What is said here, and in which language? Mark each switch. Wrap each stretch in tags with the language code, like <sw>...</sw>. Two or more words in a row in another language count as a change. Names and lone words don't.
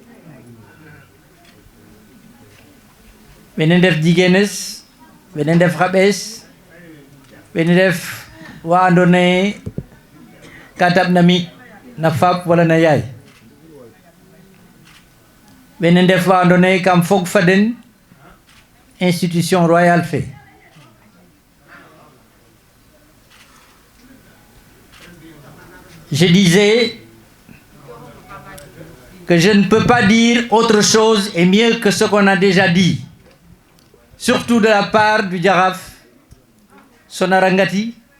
<srr>wene ndef jigeenes wene ndef xaɓees wene ndef wa andoona yee ka taɓna mi na faap wala na yaay wene ndef wa andoona yee kam fog fa den</srr> <fr>institution royale</fr> <srr>fe</srr> <fr>je disais que je ne peux pas dire autre chose et mieux que ce qu'on a déjà dit, surtout de la part du Jaraaf Sonara Ngati,</fr>